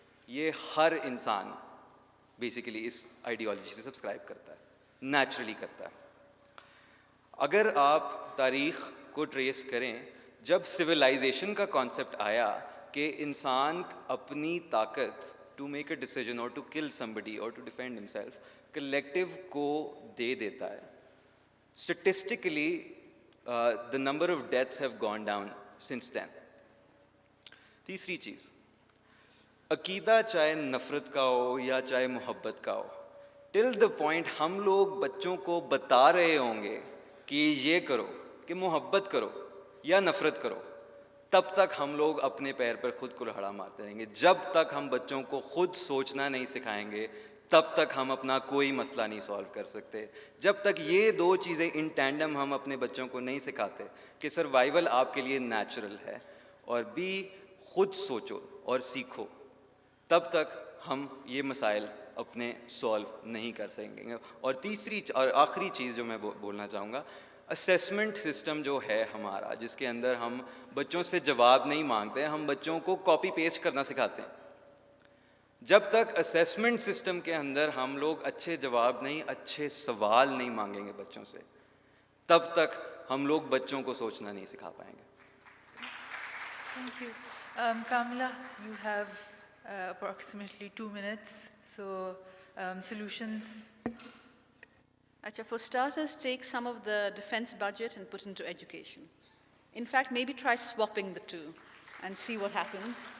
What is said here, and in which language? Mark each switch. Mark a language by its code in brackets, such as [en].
[ur] یہ ہر انسان بیسیکلی اس آئیڈیالوجی سے سبسکرائب کرتا ہے, نیچرلی کرتا ہے. اگر آپ تاریخ کو ٹریس کریں, جب سویلائزیشن کا کانسیپٹ آیا کہ انسان اپنی طاقت [en] to make a decision [ur] اور [en] to kill somebody [ur] اور [en] to defend himself [ur] کلیکٹیو کو دے دیتا ہے. [en] Statistically the number of deaths have gone down since then. [ur] تیسری چیز, عقیدہ چاہے نفرت کا ہو یا چاہے محبت کا ہو, [en] till the point [ur] ہم لوگ بچوں کو بتا رہے ہوں گے کہ یہ کرو, کہ محبت کرو یا نفرت کرو, تب تک ہم لوگ اپنے پیر پر خود کلہاڑا مارتے رہیں گے. جب تک ہم بچوں کو خود سوچنا نہیں سکھائیں گے تب تک ہم اپنا کوئی مسئلہ نہیں سالو کر سکتے. جب تک یہ دو چیزیں [en] in tandem [ur] ہم اپنے بچوں کو نہیں سکھاتے کہ سروائیول آپ کے لیے نیچرل ہے اور بھی خود سوچو اور سیکھو, تب تک ہم یہ مسائل اپنے سالو نہیں کر سکیں گے. اور تیسری اور آخری چیز جو میں بولنا چاہوں گا, اسیسمنٹ سسٹم جو ہے ہمارا, جس کے اندر ہم بچوں سے جواب نہیں مانگتے, ہم بچوں کو کاپی پیسٹ کرنا سکھاتے ہیں. جب تک اسیسمنٹ سسٹم کے اندر ہم لوگ اچھے جواب نہیں, اچھے سوال نہیں مانگیں گے بچوں سے, تب تک ہم لوگ بچوں کو سوچنا نہیں سکھا پائیں گے. [en] Thank you. Kamala, you have approximately 2 minutes. So, solutions. Acha, for starters, take some of the defense budget and put into education. In fact, maybe try swapping the two and see what happens.